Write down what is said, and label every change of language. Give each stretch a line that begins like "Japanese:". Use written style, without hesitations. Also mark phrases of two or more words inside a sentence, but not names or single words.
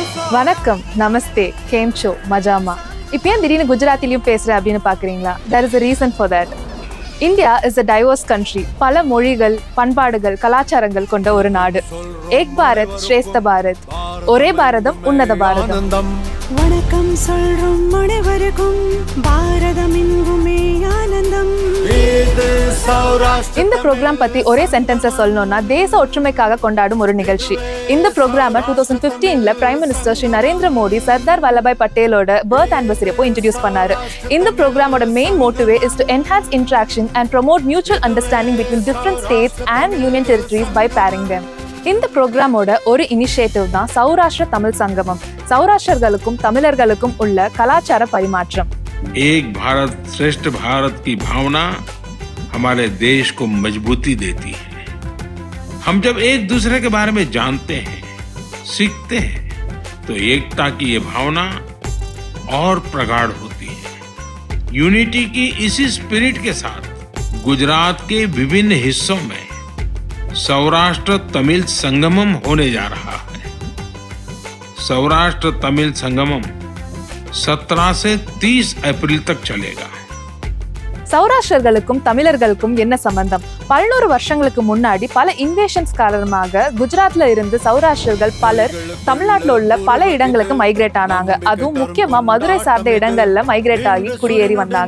Tamil: வணக்கம், நமஸ்தே, 𝐾𝐀𝐓𝐄, மஜாமா. இப்போ ஏன் திடீர்னு குஜராத்திலையும் பேசுகிறேன் அப்படின்னு பார்க்குறீங்களா?
English: There is a reason for that. India is a diverse country.
Tamil: பல மொழிகள், பண்பாடுகள், கலாச்சாரங்கள் கொண்ட ஒரு நாடு.
Hindi: एक भारत श्रेष्ठ भारत,
Tamil: ஒரே பாரதம் உன்னத பாரதம். வணக்கம் சொல்றோம் அனைவருக்கும், பாரதம் எங்குமே ஆனந்தம். இந்த ப்ரோக்ராம் பத்தி ஒரே சென்டென்ஸ்ல சொல்லணும்னா தேச ஒற்றுமைக்காக கொண்டாடும் ஒரு நிகழ்ச்சி. இந்த ப்ரோக்ராமை 2015ல
English: prime minister
Tamil: ஸ்ரீ நரேந்திர மோடி சர்தார் வல்லபாய் பட்டேலோட
English: birth anniversary
Tamil: அப்போ இன்ட்ரோடியூஸ் பண்ணாரு. இந்த ப்ரோக்ராமோட
English: main motive is to enhance interaction and promote mutual understanding between different states and union territories by pairing them.
Tamil: இந்த ப்ரோக்ராமோட ஒரு இனிஷியேட்டிவ் தான் சௌராஷ்டிர தமிழ் சங்கமம். சௌராஷ்டிரர்களுக்கும் தமிழர்களுக்கும் உள்ள கலாச்சார பரிமாற்றம்.
Hindi: एक भारत श्रेष्ठ भारत की भावना हमारे देश को मजबूती देती है. हम जब एक दूसरे के बारे में जानते हैं, सीखते हैं, तो एकता की ये भावना और प्रगाढ़ होती है. यूनिटी की इसी स्पिरिट के साथ गुजरात के विभिन्न हिस्सों में सौराष्ट्र तमिल संगमम होने जा रहा है. सौराष्ट्र तमिल संगमम 17 से 30 अप्रैल तक चलेगा.
Tamil: சௌராஷ்டிரர்களுக்கும் தமிழர்களுக்கும் என்ன சம்பந்தம்? 11 வருஷங்களுக்கு முன்னாடி பல இன்வேஷன்ஸ் காரணமாக குஜராத்ல இருந்து சௌராஷ்டிரர்கள் பலர் தமிழ்நாட்டில் உள்ள பல இடங்களுக்கு மைக்ரேட் ஆனாங்க. அதுவும் முக்கியமா மதுரை சார்ந்த இடங்கள்ல மைக்ரேட் ஆகி குடியேறி வந்தாங்க.